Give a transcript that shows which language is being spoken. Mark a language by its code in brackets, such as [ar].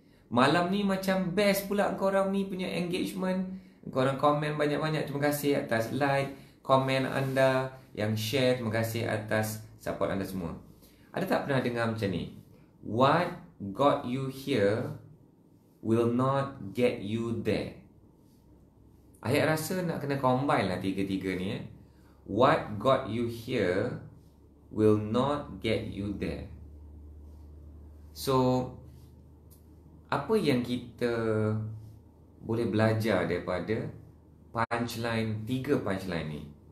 [ms] Malam ni macam best pula korang ni punya engagement. Korang komen banyak-banyak. Terima kasih atas like, komen anda yang share. Terima kasih atas support anda semua. Ada tak pernah dengar macam ni? [en] What got you here will not get you there. [ms] Ayat rasa nak kena combine lah tiga-tiga ni. [en] What got you here will not get you there. [ms] So, apa yang kita boleh belajar daripada punchline, 3 punchline ni?